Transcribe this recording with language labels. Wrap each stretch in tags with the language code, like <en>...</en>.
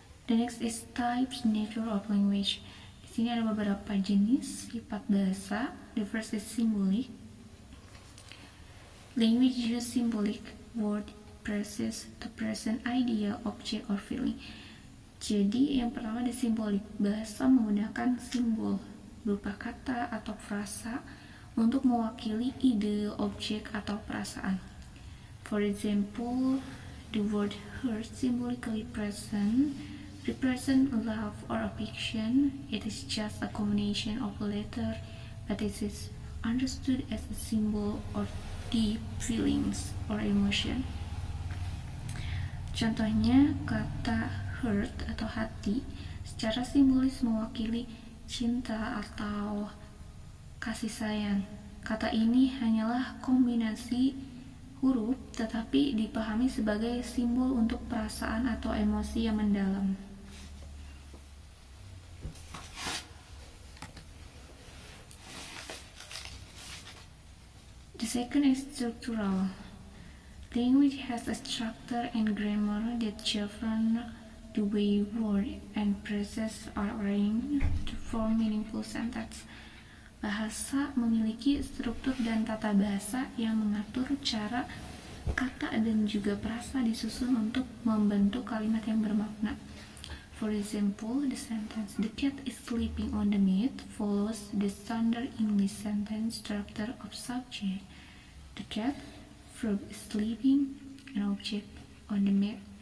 <en>The next is types, nature of language.</en> <id>Di sini ada beberapa jenis sifat bahasa.</id> <en>The first is symbolic. Language uses symbolic word phrases to present idea, object, or feeling.</en> <id>Jadi yang pertama ada simbolik. Bahasa menggunakan simbol berupa kata atau frasa untuk mewakili ide, objek, atau perasaan.</id> <en>For example, the word hurt symbolically represent love or affection. It is just a combination of a letter, but it is understood as a symbol or deep feelings or emotion.</en> <id>Contohnya, kata hurt atau hati secara simbolis mewakili cinta atau kasih sayang. Kata ini hanyalah kombinasi huruf, tetapi dipahami sebagai simbol untuk perasaan atau emosi yang mendalam.</id> <en>The second is structural. Language has a structure and grammar that govern the way words and phrases are arranged to form meaningful sentences.</en> <id>Bahasa memiliki struktur dan tata bahasa yang mengatur cara kata dan juga frasa disusun untuk membentuk kalimat yang bermakna.</id> <en>For example, the sentence "The cat is sleeping on the mat" follows the standard English sentence structure of subject, the cat, verb is sleeping, and object on the mat.</en>